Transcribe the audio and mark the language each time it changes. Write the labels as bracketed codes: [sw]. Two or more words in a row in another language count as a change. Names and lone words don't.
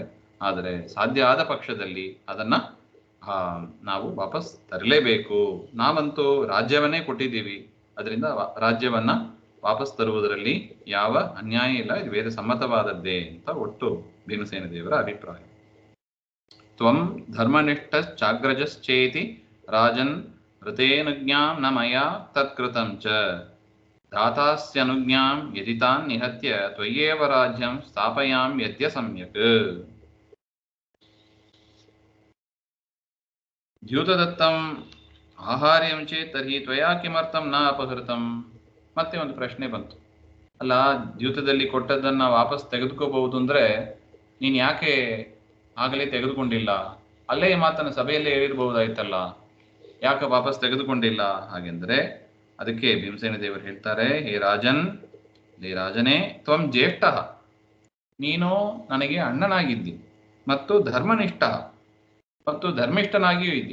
[kn] ಆದರೆ ಸಾಧ್ಯ ಆದ ಪಕ್ಷದಲ್ಲಿ ಅದನ್ನ ನಾವು ವಾಪಸ್ ತರಲೇಬೇಕು. ನಾವಂತೂ ರಾಜ್ಯವನ್ನೇ ಕೊಟ್ಟಿದ್ದೀವಿ, ಅದರಿಂದ ರಾಜ್ಯವನ್ನ ವಾಪಸ್ ತರುವುದರಲ್ಲಿ ಯಾವ ಅನ್ಯಾಯ ಇಲ್ಲ, ಇದು ವೇದ ಸಮ್ಮತವಾದದ್ದೇ ಅಂತ ಒಟ್ಟು ಭೀಮಸೇನ ದೇವರ ಅಭಿಪ್ರಾಯ. [sa] ತ್ವಂ ಧರ್ಮನಿಷ್ಠಶ್ಚಾಗ್ರಜಶ್ಚೇತಿ ರಾಜನ್ ಋತೇನುಜ್ಞಾಂ ನ ಮಯಾ ತತ್ಕೃತಂ ಚ ದಾತಾಸ್ಯನುಜ್ಞಾಂ ಯದಿ ತಾನ್ ನಿಹತ್ಯ ತ್ವಯ್ಯೇವ ರಾಜ್ಯಂ ಸ್ಥಾಪಯಾಂ ಯದ್ಯ ಸಮ್ಯಕ್. ದ್ಯೂತದತ್ತಂ ಆಹಾರ್ಯಂ ಚೇತ್ ತರ್ಹಿ ತ್ವಯಾ ಕಿಮರ್ಥಂ ನ ಅಪಹೃತಂ. [kn] ಮತ್ತೆ ಒಂದು ಪ್ರಶ್ನೆ ಬಂತು, ಅಲ್ಲ ದ್ಯೂತದಲ್ಲಿ ಕೊಟ್ಟದ್ದನ್ನ ವಾಪಸ್ ತೆಗೆದುಕೋಬಹುದು ಅಂದ್ರೆ ನೀನ್ ಯಾಕೆ ಆಗಲೇ ತೆಗೆದುಕೊಂಡಿಲ್ಲ? ಅಲ್ಲೇ ಮಾತನ್ನ ಸಭೆಯಲ್ಲೇ ಹೇಳಿರ್ಬಹುದಾಯ್ತಲ್ಲ, ಯಾಕೆ ವಾಪಸ್ ತೆಗೆದುಕೊಂಡಿಲ್ಲ? ಹಾಗೆಂದ್ರೆ ಅದಕ್ಕೆ ಭೀಮಸೇನ ದೇವರು ಹೇಳ್ತಾರೆ, [sa] ಹೇ ರಾಜನ್, [kn] ಹೇ ರಾಜನೇ, [sa] ತ್ವಂ ಜ್ಯೇಷ್ಠ, [kn] ನೀನು ನನಗೆ ಅಣ್ಣನಾಗಿದ್ದಿ ಮತ್ತು ಧರ್ಮನಿಷ್ಠ ಮತ್ತು ಧರ್ಮಿಷ್ಠನಾಗಿಯೂ ಇದ್ದಿ.